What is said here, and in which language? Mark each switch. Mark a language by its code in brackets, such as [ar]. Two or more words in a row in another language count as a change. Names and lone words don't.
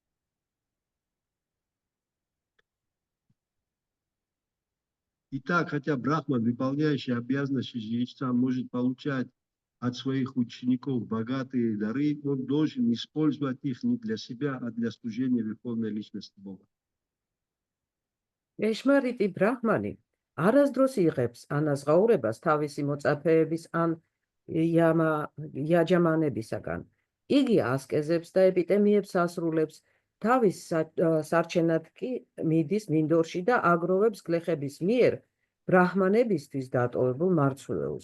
[ru] Итак, хотя брахман, выполняющий обязанности жреца, может получать от своих учеников богатые дары, он должен использовать их не для себя, а для служения Верховной Личности Бога. [ka] ეშმარიტი ბრაჰმანი არასდროს იღებს ანაზღაურებას თავისი მოწაფეების ან იაჯამანებისაგან. იგი ასკეზებს და ეპიტემიებს ასრულებს, თავის სარჩენად კი მიდის მინდორში და აგროვებს გლეხების მიერ ბრაჰმანებისთვის დატოვებულ მარცვლეულს.